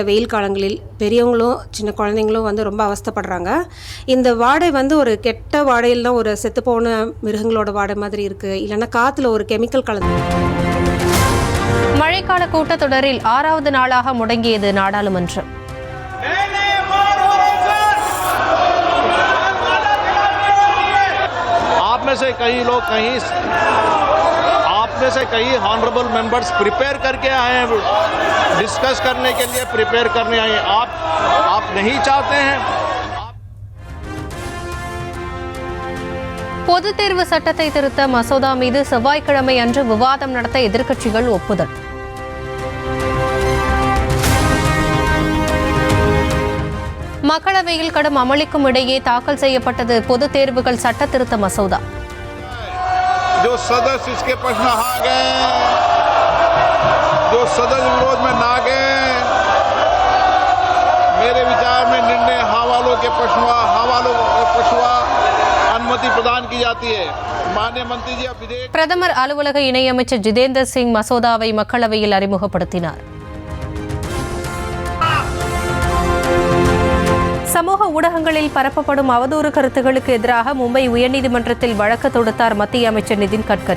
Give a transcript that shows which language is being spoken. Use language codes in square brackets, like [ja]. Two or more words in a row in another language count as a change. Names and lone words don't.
[ta] வெயில் காலங்களில் பெரியவங்களும் சின்ன குழந்தைங்களும் ரொம்ப அவஸ்தைப்படுறாங்க. இந்த வாடை ஒரு கெட்ட வாடையில் தான் ஒரு செத்துப்போன மிருகங்களோட வாடை மாதிரி இருக்குது. இல்லைன்னா காற்றுல ஒரு கெமிக்கல் கலந்து. மழைக்கால கூட்டத்தொடரில் 6வது நாளாக முடங்கியது நாடாளுமன்றம். [hi] आप में से कई [en] honourable members [hi] प्रिपेयर करके आए हैं, डिस्कस करने के लिए प्रिपेयर करने आए हैं. आप नहीं चाहते हैं. [ta] பொதுத் தேர்வு சட்டத்தை திருத்த மசோதா மீது செவ்வாய்க்கிழமை அன்று விவாதம் நடத்த எதிர்க்கட்சிகள் ஒப்புதல். மக்களவையில் கடும் அமளிக்கும் இடையே தாக்கல் செய்யப்பட்டது பொதுத் தேர்வுகள் சட்ட திருத்த மசோதா. [hi] जो सदस्य इसके पक्ष में आ गए, जो सदस्य विरोध में ना गए, मेरे विचार में निर्णय हवालों के पक्ष अनुमति प्रदान की जाती है. माननीय मंत्री जी, अब विधेयक. [ta] பிரதமர் அலுவலக இணையமைச்சர் ஜிதேந்தர் சிங் மசோதாவை மக்களவையில் அறிமுகப்படுத்தினார். சமூக ஊடகங்களில் பரப்பப்படும் அவதூறு கருத்துகளுக்கு எதிராக மும்பை உயர்நீதிமன்றத்தில் வழக்கு தொடுத்தார் மத்திய அமைச்சர் நிதின் கட்கரி.